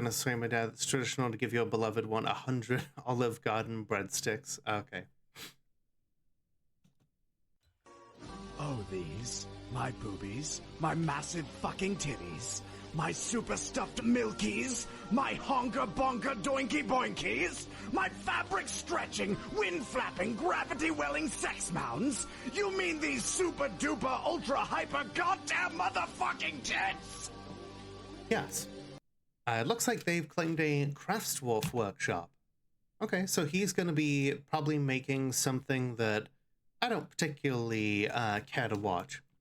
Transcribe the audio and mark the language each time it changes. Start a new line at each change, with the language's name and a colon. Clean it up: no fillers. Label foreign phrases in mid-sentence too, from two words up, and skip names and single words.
English: Gonna say my dad it's traditional to give your beloved one 100 Olive Garden breadsticks. Okay. Oh, these. My boobies. My massive fucking titties. My super stuffed milkies. My honker bonker doinky boinkies. My fabric stretching, wind flapping, gravity welling sex mounds. You mean these super duper ultra hyper goddamn motherfucking tits? Yes. It looks like they've claimed a crafts dwarf workshop. Okay, so he's gonna be probably making something that I don't particularly care to watch.